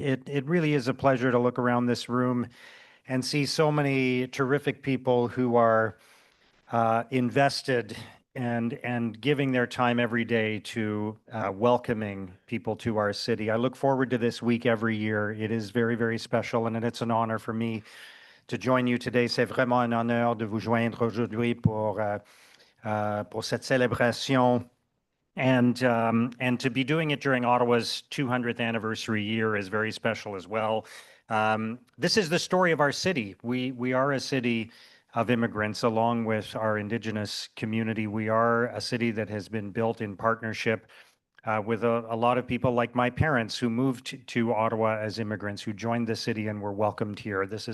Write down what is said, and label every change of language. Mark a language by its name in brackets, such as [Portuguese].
[English] It really is a pleasure to look around this room and see so many terrific people who are invested and giving their time every day to welcoming people to our city. I look forward to this week every year. It is very, very special, and it's an honor for me to join you today. [French] C'est vraiment un honneur de vous joindre aujourd'hui pour cette célébration. [English] And to be doing it during Ottawa's 200th anniversary year is very special as well. This is the story of our city. We are a city of immigrants along with our Indigenous community. We are a city that has been built in partnership with a lot of people like my parents who moved to Ottawa as immigrants, who joined the city and were welcomed here.